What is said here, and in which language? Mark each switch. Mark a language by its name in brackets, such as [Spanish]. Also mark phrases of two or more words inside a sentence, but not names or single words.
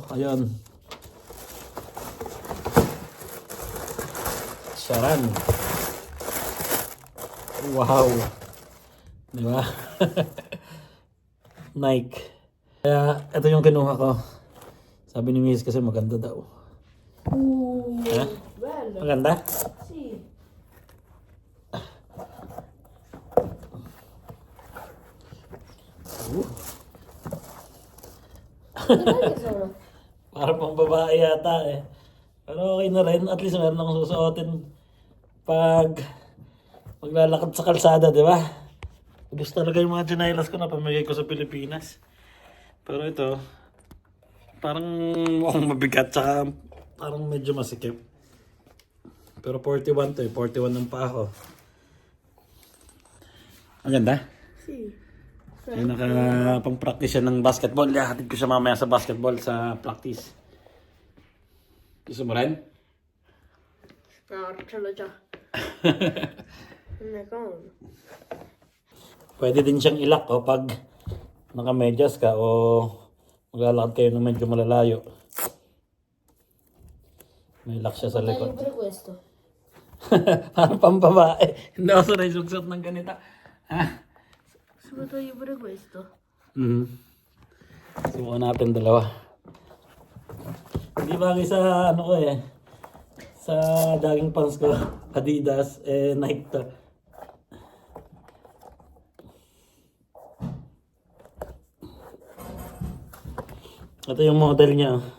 [Filipino] Ayun. Sharan. Wow. Diba? Nike. Kaya, ito yung kinuha ko. Sabi ni Miss kasi maganda daw. Ha? Maganda? [Italian] Sì. Dov'è che sono? [Filipino] Para pang babae yata eh. Pero okay na rin. [English] At least [Filipino] meron akong susuotin pag maglalakad sa kalsada, di ba? Gusto talaga yung mga tsinelas ko na pamigay ko sa Pilipinas. Pero ito, parang mukhang mabigat tsaka parang medyo masikip. Pero 41 to eh. 41 ng pa ako. Ang ganda. [Italian] Sì. [Filipino] Yung nakapang-practice siya ng basketball. Hatid ko siya mamaya sa basketball sa practice. Gusto mo rin? [Italian] No, ce l'ho già. Non è comodo. [Filipino] Pwede din siyang ilak pag nakamedyas ka o maglalakad kayo ng medyo malalayo. May lock siya sa [Italian] Taglio [Filipino] likod. [Italian] pure questo. [Filipino] Parang pambabae. Hindi ako sanay sugsot ng ganito. Ha? [Italian] Si può togliere pure questo. [Filipino] Subukan natin dalawa. Hindi bagay sa ano ko eh. Sa [English] jogging pants [Filipino] ko. Adidas. Nike to. Ito yung model niya.